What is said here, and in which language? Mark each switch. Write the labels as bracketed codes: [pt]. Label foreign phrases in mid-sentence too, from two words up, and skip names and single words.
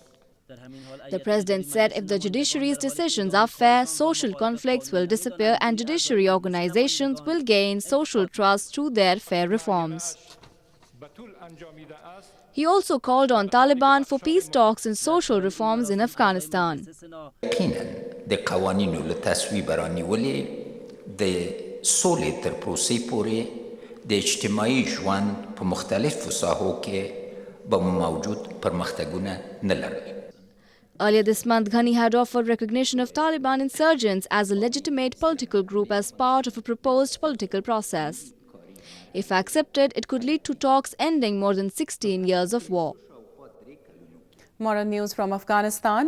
[en] The President said if the judiciary's decisions are fair, social conflicts will disappear and judiciary organizations will gain social trust through their fair reforms. He also called on Taliban for peace talks and social reforms in Afghanistan. [ps] د قوانینو له تصویب رانیولې د سولې تر پروسې پورې د اجتماعي ژوند په مختلفو ساحو کې به موجود پرمختګونه نه لرل. [en] Earlier this month, Ghani had offered recognition of Taliban insurgents as a legitimate political group as part of a proposed political process. If accepted, it could lead to talks ending more than 16 years of war. More on news from Afghanistan.